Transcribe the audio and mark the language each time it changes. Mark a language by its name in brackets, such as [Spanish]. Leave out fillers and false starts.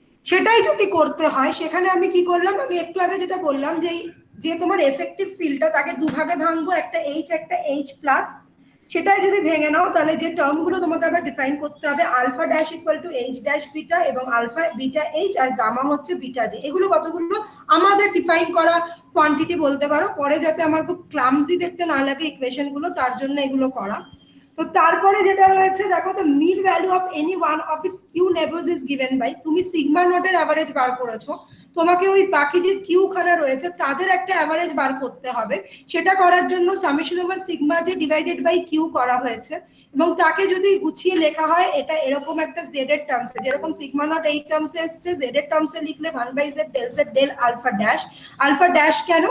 [Bangla] সেটাই যদি করতে হয় সেখানে আমি কি করলাম, আমি একটু আগে যেটা বললাম যে যে তোমার এফেক্টিভ ফিল্ডটা তাকে দুভাগে ভাঙবো, একটা এইচ একটা এইচ প্লাস, সেটাই যদি ভেঙে নাও তাহলে যে টার্মগুলো তোমাকে আবার ডিফাইন করতে হবে, alpha dash equal to H dash beta এবং alpha beta H আর gamma হচ্ছে বিটা জে, এগুলো কতগুলো আমাদের ডিফাইন করা কোয়ান্টিটি বলতে পারো, পরে যাতে আমার খুব ক্লামজি দেখতে না লাগে ইকুয়েশন গুলো তার জন্য এগুলো করা। তো তারপরে যেটা রয়েছে দেখো, [English] the mean value of any one of its q neighbors is given by, [Bangla] তুমি সিগমা নটের এভারেজ বার করেছো, তোমাকে ওই বাকি যে কিউ খানা রয়েছে তাদের একটা অ্যাভারেজ বার করতে হবে। সেটা করার জন্য সামেশন ওভার সিগমা যে ডিভাইডেড বাই কিউ করা হয়েছে, এবং তাকে যদি গুছিয়ে লেখা হয় এটা এরকম একটা জেড এর টার্মসে, যেরকম সিগমা নট এই টার্মসে এসছে, জেড এর টার্মসে লিখলে 1/z del Z del alpha dash. Alpha dash কেন?